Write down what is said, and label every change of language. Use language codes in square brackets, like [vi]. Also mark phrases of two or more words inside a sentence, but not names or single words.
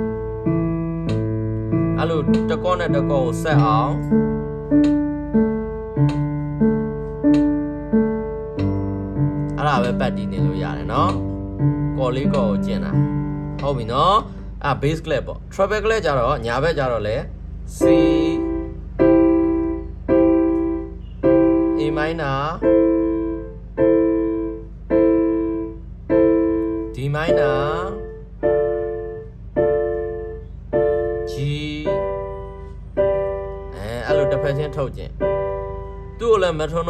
[my] အဲ့လိုတကောနဲ့တကောကိုဆက်အောင်အဲ့ဒါပဲပတ်တီးနေလို့ရတယ်နော်ကော်လေးကော်ကိုကျင့်တာဟုတ်ပြီနော်အဲ့ [en] bass clap [my] ပေါ့ [en] treble clap [my] ကြတော့ညာဘက်ကြတော့လေ C [en] A minor D minor G [my] အဲ့လိုတစ်ဖက်ချင်းထုတ်ခြင်းသူ့ကိုလည်း metronome